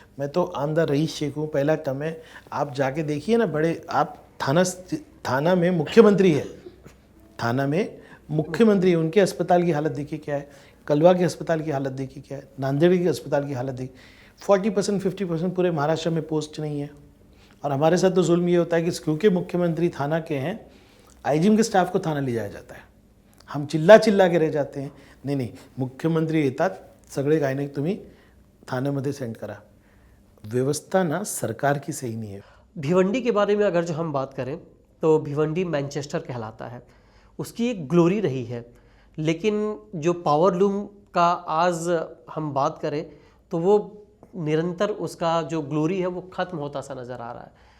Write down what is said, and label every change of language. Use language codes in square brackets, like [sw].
[hi] मैं तो आमदार रईस शेख हूँ, पहला टर्म है, आप जाके देखिए ना, बड़े आप थाना में मुख्यमंत्री है, थाना में मुख्यमंत्री है, उनके अस्पताल की हालत देखिए क्या है, कलवा के अस्पताल की हालत देखिए क्या है, नांदेड़ के अस्पताल की हालत देखिए। 40% 50% पूरे महाराष्ट्र में पोस्ट नहीं है। और हमारे साथ तो जुल्म ये होता है कि क्योंकि मुख्यमंत्री थाना के हैं, IGM के स्टाफ को थाना ले जाया जाता है। हम चिल्ला के रह जाते हैं, [mr] नाही मुख्यमंत्री येतात, सगळे काय नाही तुम्ही थाण्यामध्ये सेंड करा। [hi] व्यवस्था ना सरकार की सही नहीं है। भिवंडी के बारे में अगर जो हम बात करें तो भिवंडी मैनचेस्टर कहलाता है, उसकी एक ग्लोरी रही है, लेकिन जो पावर लूम का आज हम बात करें तो वो निरंतर उसका जो ग्लोरी है वो ख़त्म होता सा नज़र आ रहा है।